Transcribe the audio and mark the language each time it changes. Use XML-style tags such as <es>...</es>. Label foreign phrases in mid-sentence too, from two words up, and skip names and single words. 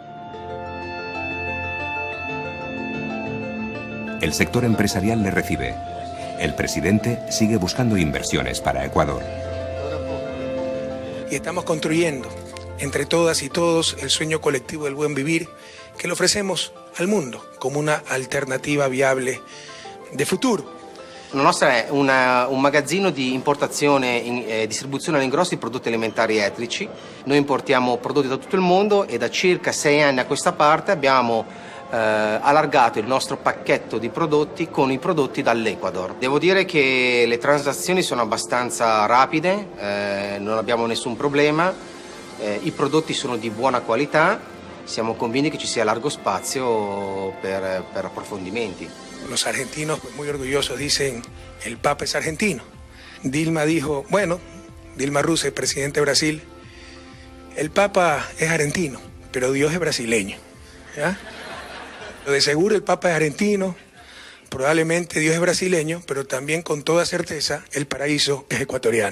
<es>El sector empresarial le recibe. El presidente sigue buscando inversiones para Ecuador. Y estamos construyendo, entre todas y todos, el sueño colectivo del buen vivir que le ofrecemos al</es> <it>mondo come</it> <es>una alternativa viabile de futuro.</es> <it>La nostra è un magazzino di importazione e distribuzione all'ingrosso di prodotti alimentari etnici. Noi importiamo prodotti da tutto il mondo e da circa 6 anni a questa parte abbiamo allargato il nostro pacchetto di prodotti con i prodotti dall'Ecuador. Devo dire che le transazioni sono abbastanza rapide, non abbiamo nessun problema, i prodotti sono di buona qualità, siamo convinti che ci sia largo spazio per approfondimenti.</it> <es>Los argentinos, pues muy orgullosos, dicen, el Papa es argentino. Dilma dijo, bueno, Dilma Rousseff, presidente de Brasil, el Papa es argentino, pero Dios es brasileño. ¿Ya? De seguro el Papa es argentino, probablemente Dios es brasileño, pero también con toda certeza el paraíso es ecuatoriano.</es>